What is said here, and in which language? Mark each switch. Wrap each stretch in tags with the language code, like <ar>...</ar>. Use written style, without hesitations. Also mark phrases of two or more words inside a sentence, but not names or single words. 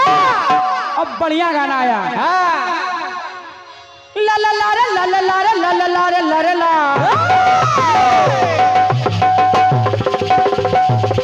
<hi>अब बढ़िया गाना आया। ला ला ला रे ला ला ला रे ला ला ला रे ला रे ला।</hi>